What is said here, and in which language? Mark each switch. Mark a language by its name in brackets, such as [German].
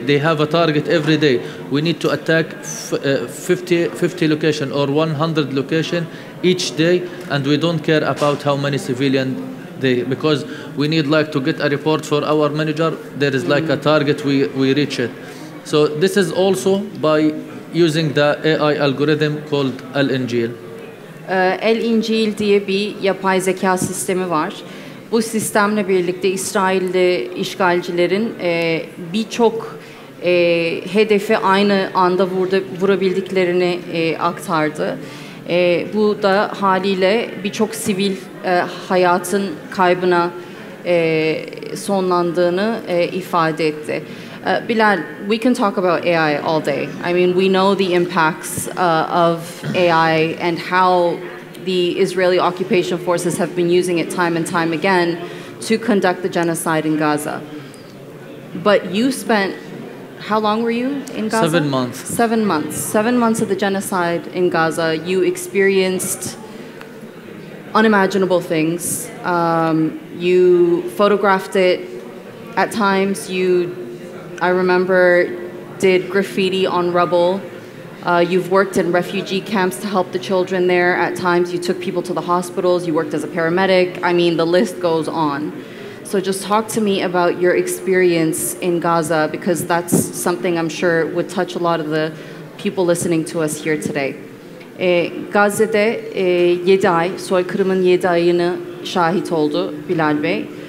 [English] They have a target every day. We need to attack 50 location or 100 location each day, and we don't care about how many civilian because we need like to get a report for our manager. There is like a target, we reach it. So this is also by using the AI algorithm called al-Injil. [Turkish] Al-Injil diye bir yapay zeka sistemi var. Bu sistemle birlikte İsrailli işgalcilerin birçok hedefi aynı anda vurabildiklerini aktardı. Bu da haliyle birçok sivil hayatın kaybına sonlandığını ifade etti. [English] Bilal, we can talk about AI all day. I mean, we know the impacts of AI and how the Israeli occupation forces have been using it time and time again to conduct the genocide in Gaza. But you spent, how long were you in Gaza? 7 months. 7 months. 7 months of the genocide in Gaza. You experienced unimaginable things. You photographed it. At times, I remember, did graffiti on rubble. You've worked in refugee camps to help the children there. At times, you took people to the hospitals. You worked as a paramedic. I mean, the list goes on. So just talk to me about your experience in Gaza, because that's something I'm sure would touch a lot of the people listening to us here today. [Turkish] Gazze'de 7 ay, soykırımın 7 ayını şahit oldu Bilal Bey.